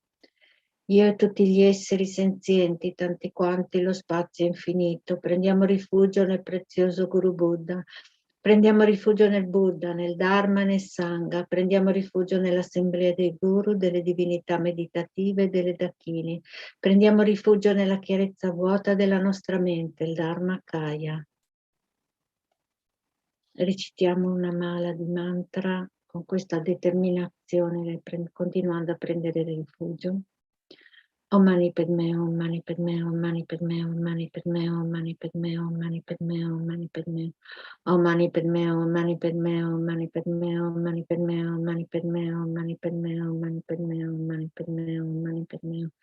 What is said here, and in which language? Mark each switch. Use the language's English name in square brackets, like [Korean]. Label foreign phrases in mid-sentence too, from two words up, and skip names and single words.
[Italian] Io e tutti gli esseri senzienti, tanti quanti lo spazio infinito, prendiamo rifugio nel prezioso Guru Buddha, prendiamo rifugio nel Buddha, nel Dharma e nel Sangha, prendiamo rifugio nell'assemblea dei Guru, delle divinità meditative e delle Dakini, prendiamo rifugio nella chiarezza vuota della nostra mente, il [Sanskrit] Dharma Kaya. [Italian] Recitiamo una mala di mantra con questa determinazione, continuando a prendere rifugio. [Sanskrit] Om Mani Padme Hum, Mani Padme Hum, Mani Padme Hum, Mani Padme Hum, Mani Padme Hum, Mani Padme Hum, Mani Padme Hum. Om Mani Padme Hum, Mani Padme Hum, Mani Padme Hum, Mani Padme Hum, Mani Padme Hum, Mani Padme Hum, Mani Padme Hum, Mani Padme Hum, Mani Padme Hum.